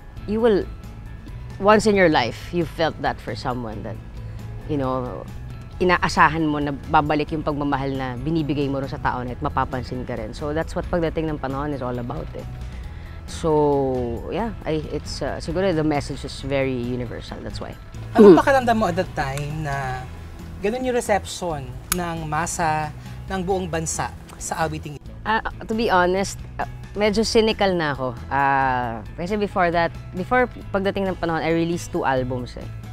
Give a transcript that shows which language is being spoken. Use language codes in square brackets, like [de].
[en] You will, once in your life, you felt that for someone that, you know, [tl] inaasahan mo na babalik yung pagmamahal na binibigay mo rin sa tao na at mapapansin ka rin. [en] So that's what Pagdating ng Panahon is all about eh. So, yeah, it's siguro the message is very universal, that's why. [tl] Ano pakiramdam mo [en] at that time [tl] na ganun yung reception ng masa ng buong bansa sa awiting ito? [en] To be honest, medyo cynical na ako. Kasi before Pagdating ng Panahon, I released 2 albums eh.